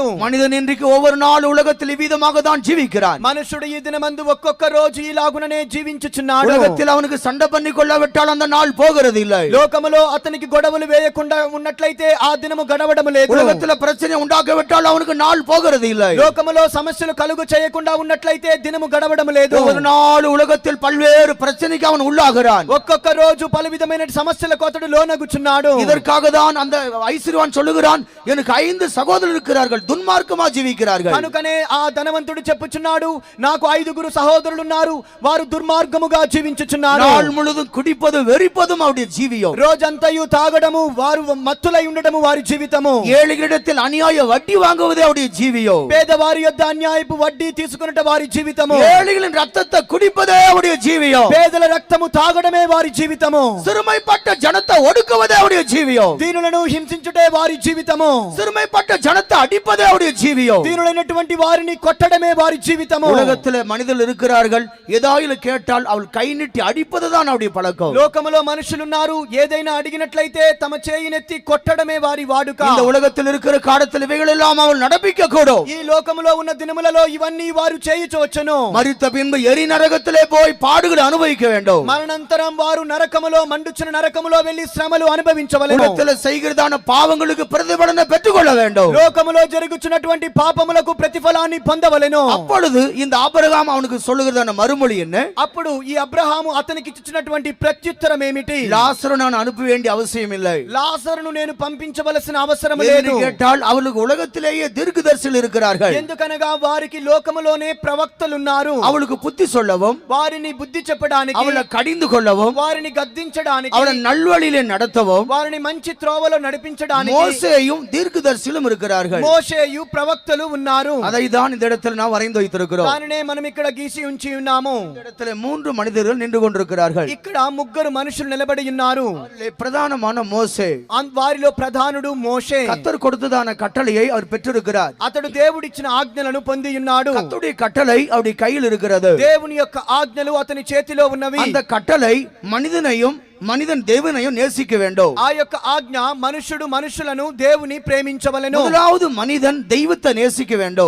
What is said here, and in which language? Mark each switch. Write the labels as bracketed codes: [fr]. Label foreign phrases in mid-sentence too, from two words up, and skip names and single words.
[ta] மனிதன் இன்றைக்கு ஒவ்வொரு நாள் உலகத்தில் இவ்விதமாக தான் ஜீவிக்கிறான். [te] మనుషుడు ఈ దినమందు ఒక్కొక్క రోజు ఇలాగుననే జీవించుచున్నాడు. [ta] உலகத்தில் அவனுக்கு சண்டை பண்ணி கொள்ளாவிட்டால் அந்த நாள் போகிறது இல்லை. [te] లోకములో అతనికి గొడవలు వేయకుండా ఉన్నట్లయితే ఆ దినము గడవడము లేదు. [ta] உலகத்தில் பிரச்சனை உண்டாக்கிவிட்டால் அவனுக்கு நாள் போகிறது இல்லை. [te] లోకములో సమస్యలు కలుగు చేయకుండా ఉన్నట్లయితే దినము గడవడము లేదు. [ta] ஒவ்வொரு நாள் உலகத்தில் பல்வேறு பிரச்சனைக்கு அவன் உள்ளாகிறான். [te] ఒక్కొక్క రోజు పలు విధమైన సమస్యలకు అతడు లోనగుచున్నాడు. [ta] இதற்காக தான் அந்த ஐஸ்வர்யவான் சொல்லுகிறான், எனக்கு 5 சகோதரர் இருக்கிறார்கள், துன்மார்க்கமா ஜீவிக்கிறார்கள். [te] కనుకనే ఆ ధనవంతుడు చెప్పుచున్నాడు, నాకు 5 సహోదరులు ఉన్నారు, వారు దుర్మార్గముగా జీవించుచున్నారు. [ta] நாள் முழுதும் குடிப்பது வெறிப்பதும் அவருடைய ஜீவியம். [te] రోజంతయు తాగడము, వారు మత్తులై ఉండడము వారి జీవితము. [ta] ஏழைகளிடத்தில் அநியாய வட்டி வாங்குவதே அவருடைய ஜீவியம். [te] పేదవారి యొద్ద అన్యాయపు వడ్డీ తీసుకున్నట వారి జీవితము. [ta] ஏழைகளின் ரத்தத்தை குடிப்பதே அவருடைய ஜீவியம். [te] పేదల రక్తము తాగడమే వారి జీవితము. [ta] சிறுமைப்பட்ட ஜனத்தை ஒடுக்குவதே அவருடைய ஜீவியம். [te] దీనులను హింసించుటే వారి జీవితము. [ta] சிறுமைப்பட்ட ஜனத்தை அடிப்பதே அவருடைய ஜீவியம். [te] దీనులైనటువంటి వారిని కొట్టడమే వారి జీవితము. [ta] உலகத்தில் மனிதர்கள் இருக்கிறார்கள், ஏதாவது கேட்டால் அவள் கை நீட்டி அடிப்பதுதான் அவருடைய பழக்கம். [te] లోకములో మనుషులున్నారు, ఏదైనా అడిగినట్లయితే తమ చేయినెత్తి కొట్టడమే వారి వాడుక. [ta] இந்த உலகத்தில் இருக்கிற காலத்தில் இவைகள் எல்லாம் அவள் நடப்பிக்க கூடும். [te] ఈ లోకములో ఉన్న దినములలో ఇవన్నీ వారు చేయుచవచ్చును. [ta] மரித்த பின்பு எரி நரகத்திலே போய் பாடுகளை அனுபவிக்க வேண்டும். [te] మరణాంతరం వారు నరకములో మండుచున్న నరకములో వెళ్లి శ్రమలు అనుభవించవలెను. [ta] உலகத்தில் செய்கிறதான பாவங்களுக்கு பிரதிபலனை பெற்றுக்கொள்ள வேண்டும். [te] లోకములో జరుగుచున్నటువంటి పాపములకు ప్రతిఫలాన్ని పొందవలెను. [ta] அப்பொழுது இந்த ஆபிரகாம் அவனுக்கு சொல்லுகிறதான மறுமொழி என்ன? [te] అప్పుడు ఈ అబ్రహాము అతనికి ఇచ్చినటువంటి ప్రత్యుత్తరం ఏమిటి? [ta] லாசரு நான் அனுப்ப வேண்டிய அவசியம் இல்லை. [te] లాజరును నేను పంపించవలసిన అవసరం [ta] என்று [te] లేదు. [ta] கேட்டால் அவளுக்கு உலகத்திலேயே தீர்க்கதரிசிகள் இருக்கிறார்கள். [te] ఎందుకనగా వారికి లోకములోనే ప్రవక్తలున్నారు. [ta] அவளுக்கு புத்தி சொல்லவும், [te] వారిని బుద్ధి చెప్పడానికి, [ta] அவளை கடிந்து கொள்ளவும், [te] వారిని గద్దించడానికి, [ta] அவளை நல்வழியிலே நடத்தவும் [te] వారిని మంచి త్రోవలో నడిపించడానికి [ta] மோசேயும் தீர்க்கதரிசிகளும் இருக்கிறார்கள். [te] మోషేయు ప్రవక్తలు ఉన్నారు. [ta] அதை தான் இந்த இடத்தில் நாம் வரைந்து வைத்திருக்கிறோம். [te] దానినే మనం ఇక్కడ గీసి ఉంచి ఉన్నాము. [ta] இந்த இடத்துல 3 மனிதர்கள் நின்று கொண்டிருக்கிறார்கள். [te] ఇక్కడ ముగ్గురు మనుషులు నిలబడి ఉన్నారు. [ta] அதிலே பிரதானமான மோசே. [te] వారిలో ప్రధానుడు మోషే. [ta] கர்த்தர் கொடுத்ததான கட்டளையை அவர் பெற்றிருக்கிறார். [te] అతడు దేవుడిచ్చిన ఆజ్ఞలను పొంది ఉన్నాడు. [ta] கர்த்தருடைய கட்டளை அவருடைய கையில் இருக்கிறது. [te] దేవుని యొక్క ఆజ్ఞలు అతని చేతిలో ఉన్నవి. [ta] அந்த கட்டளை மனிதன் தேவனையும் நேசிக்க வேண்டும். [te] ఆ యొక్క ఆజ్ఞ మనుషుడు మనుషులను దేవుని ప్రేమించవలెను. [ta] முதலாவது மனிதன் தெய்வத்தை நேசிக்க வேண்டும்.